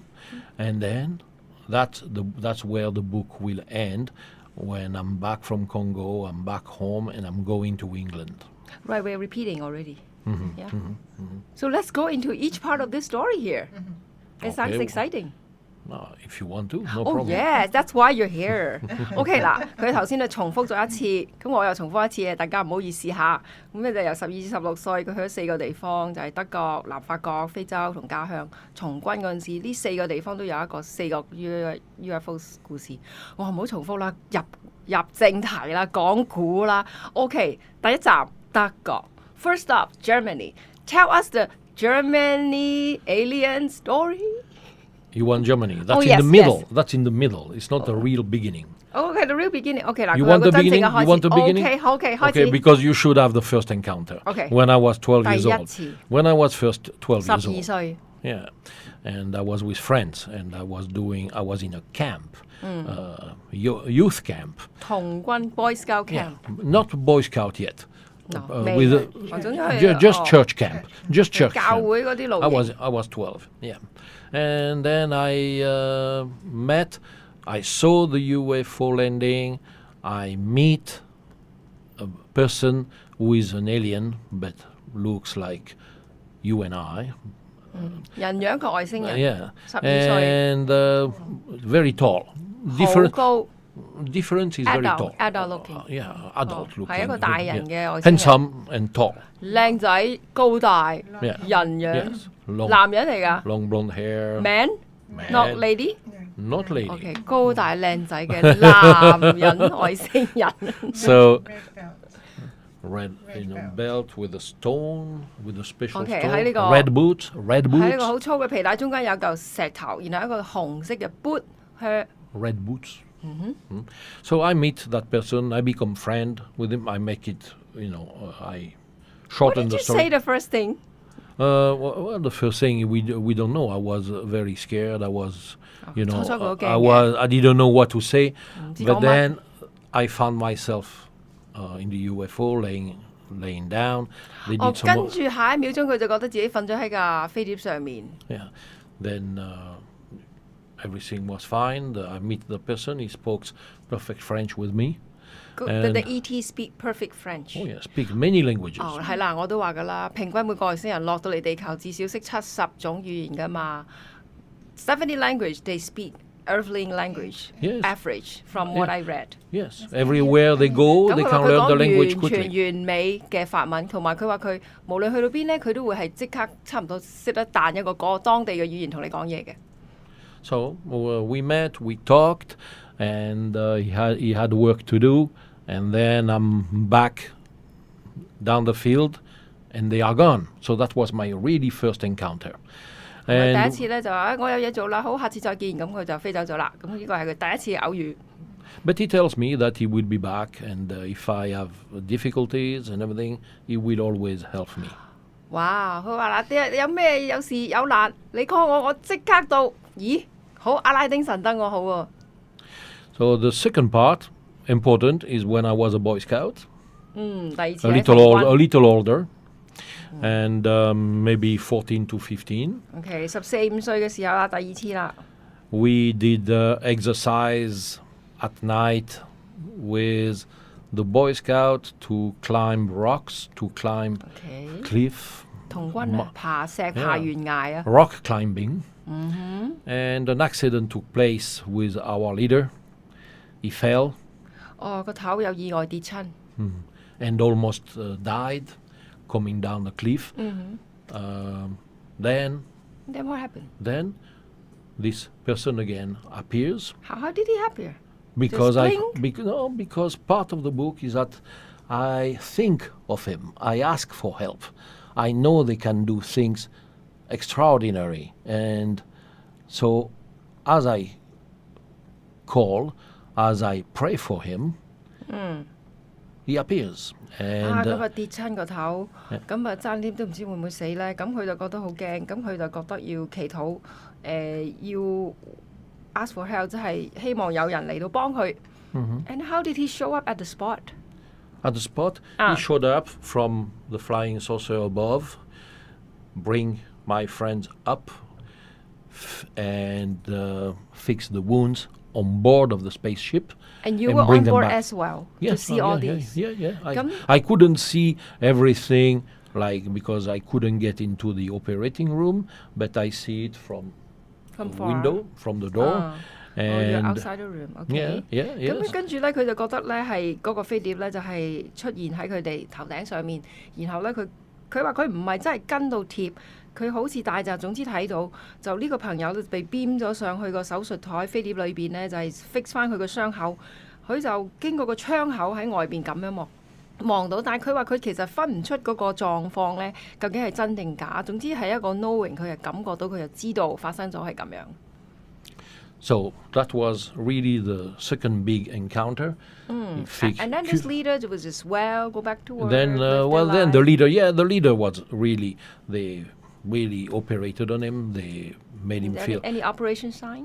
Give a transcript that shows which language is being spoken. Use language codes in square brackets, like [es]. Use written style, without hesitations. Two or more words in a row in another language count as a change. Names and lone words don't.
[en] And then that's where the book will end. When I'm back from Congo, I'm back home, and I'm going to England. Right, we're repeating already. Yeah. So let's go into each part of this story here. It sounds Okay. exciting. If you want to, no Oh problem. yes, that's why you're here. [yue] OK 嗱，佢頭先就重複咗一次，咁我又重複一次嘅，大家唔好意思下。咁咧就由12至16歲，佢去咗4個地方，就係德國、南法國、非洲同家鄉。從軍嗰陣時，呢4個地方都有4個 UFO 故事。我唔好重複啦，入正題啦，講古啦。OK， 第一站德國。 [en] First up, Germany. Tell us the Germany alien story. You want Germany? That's yes, in the middle. yes. That's in the middle. It's not the real beginning. OK, the real beginning. [yue] OK 嗱，佢 [en] You [yue] 有 [en] want [yue] 個 [en] the [yue] 真正 [en] beginning? [yue] 嘅開 [en] You [yue] 始。 [en] want the beginning? [yue] OK， 開 [en] Okay, [yue] 始。 [en] because you should have the first encounter. Okay. When I was 12 years [yue] 第一 [en] old. [yue] 次。 [en] When I was first 12 years [yue] 12 [en] old. [yue] 歲。 [en] Yeah. And I was with friends, and I was in a camp, youth camp. [yue] 童軍 [en] Boy Scout Yeah. camp。 Not Boy Scout yet. No, With just church camp. Just church [yue] 教 [en] camp. [yue] 會嗰啲露 [en] I [yue] 營。 [en] was 12, yeah. And then I saw the UFO landing. I meet a person who is an alien, but looks like you and I. [yue] 人樣個外星人。 [en] Yeah. [yue] 12歲。 [en] And very tall. [yue] 好高。 [en] Difference is very tall. Adult looking。 Yeah, adult looking. [yue] 係一個大人嘅外星人。 [en] Handsome and tall. [yue] 靚仔高大。 [en] Yeah. [yue] 人樣。 [en] Yes. Long, [yue] 男人嚟㗎。 [en] long blonde hair. Man not lady。 Not lady. [yue] OK， 高大靚仔嘅男人外星人。 [en] So red belt with a stone, with a special Okay, stone. [yue] 喺呢個 [en] Red boots. [yue] 喺呢個好粗嘅皮帶中間有嚿石頭，然後一個紅色嘅 boot 去。 [en] Red boots. So I meet that person. I become friend with him. I make it. I What shorten did the you story. say the first thing? Well, the first thing we don't know. I was very scared. I was, I I didn't know what to say. [yue] 唔知 [en] But [yue] 講乜。 [en] then I found myself in the UFO laying down. They [yue] 哦， [en] did some [yue] 跟住下一秒鐘佢就覺得自己瞓咗喺架飛碟上面。 [en] yeah. Then everything was fine. I meet the person. He spoke perfect French with me. The And- ET speak perfect French。 Oh yeah, speak many languages. [yue] 哦，係啦，我都話噶啦，平均每個外星人落到嚟地球至少識70種語言噶嘛。 [en] 70 language they speak earthly language Yes. average from what I read。 Yes, everywhere they go, [yue] 咁 [en] they [yue] 佢 [en] can [yue] 話佢 [en] learn the [yue] 講 [en] language [yue] 完全 [en] quickly. [yue] 完美嘅法文，同埋佢話佢無論去到邊咧，佢都會係即刻差唔多識得彈一個當地嘅語言同你講嘢嘅。 [en] So we met, we talked, and he had work to do. And then I'm back down the field, and they are gone. So that was my really first encounter. [yue] 第一 [en] And [yue] 次咧就話我有嘢做啦，好，下次再見，咁佢就飛走咗啦。咁呢個係佢第一次嘅偶遇。 [en] but he tells me that he will be back, and if I have difficulties and everything, he will always help me. [yue] 哇！佢話嗱，有咩有事有難，你 call 我，我即刻到。咦，好阿拉丁神燈我好喎。 [en] So the second part important is when I was a Boy Scout, [yue] 第二次 [en] a [yue] 喺 [en] little older, and maybe 14 to 15. [yue] OK， 14、15歲嘅時候啦，第二次啦。 [en] We did exercise at night with the Boy Scout to climb rocks, to climb [yue] OK， [en] cliff, [yue] 童軍啊，爬石、爬懸崖啊。 [en] rock climbing. And an accident took place with our leader. He fell [yue] 哦，個頭有意外跌親。 [en] and almost died coming down the cliff. Then What happened? then this person again appears. How did he happen? Because Just because part of the book is that I think of him. I ask for help. I know they can do things extraordinary, and so as I call, as I pray for him, he appears. [yue] 咁啊跌親個頭，咁啊爭啲都唔知會唔會死咧，咁佢就覺得好驚，咁佢就覺得要祈禱，要 [en] ask for help， [yue] 即係希望有人嚟到幫佢。 [en] And how did he show up at the spot? At the spot, he showed up from the flying saucer above, bring my friends up, and fix the wounds on board of the spaceship. And you and were bring on them board back. as well to Yes, see all these. Yeah. I couldn't see everything, like, because I couldn't get into the operating room, but I see it from the far. window, from the door. You're And outside the room. Okay. yeah. [yue] 咁跟住咧，佢就覺得咧係嗰個飛碟咧就係出現喺佢哋頭頂上面，然後咧佢話佢唔係真係跟到貼，佢好似大閘，總之睇到就呢個朋友被編咗上去個手術台飛碟裏邊咧，就係 fix 翻佢個傷口，佢就經過個窗口喺外邊咁樣望到，但係佢話佢其實分唔出嗰個狀況咧，究竟係真定假。總之係一個 knowing， 佢係感覺到，佢就知道發生咗係咁樣。 [en] So that was really the second big encounter. And then this leader was just go back to work. Then the leader was really, they really operated on him. They made him feel. Any operation sign?